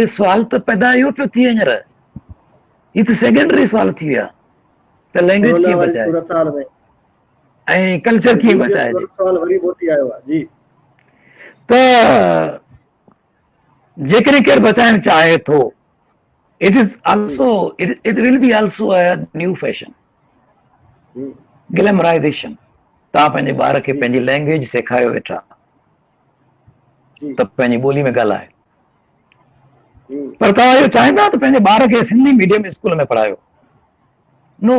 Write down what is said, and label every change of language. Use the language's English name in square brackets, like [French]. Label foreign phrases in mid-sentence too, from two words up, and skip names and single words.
[Sindhi] सुवाल त पैदा इहो पियो थिए हींअर, ही त सेकेंडरी सुवाल थी विया त लैंग्वेज कीअं बचाइजे ऐं कल्चर कीअं बचाइजे। त जेकॾहिं केरु बचाइणु चाहे थो, [English] It will be also a new fashion, glamorization. [Sindhi] तव्हां पंहिंजे ॿार खे पंहिंजी लैंग्वेज सेखारियो वेठा त पंहिंजी ॿोली में ॻाल्हाए, पर तव्हां इहो चाहींदा त पंहिंजे ॿार खे सिंधी [English] medium school [Sindhi] में पढ़ायो? नो।